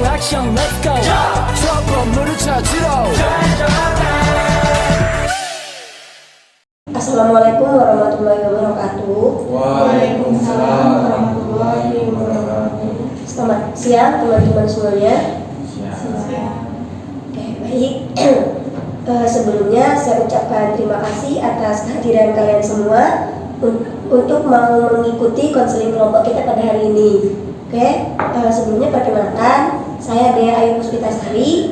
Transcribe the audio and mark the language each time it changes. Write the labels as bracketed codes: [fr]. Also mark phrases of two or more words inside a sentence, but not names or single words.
[ko] 미션 [en] let's go [ko] 저 건물을 찾으러 [ar] السلام عليكم ورحمة الله وبركاته. وعليكم السلام ورحمة الله وبركاته. [id] Selamat siang teman-teman semuanya. Siap. Oke, baik. Sebelumnya saya ucapkan terima kasih atas kehadiran kalian semua untuk mau mengikuti konseling kelompok kita pada hari ini. Oke, sebelumnya perkenalkan, saya Dea Ayu Puspitasari.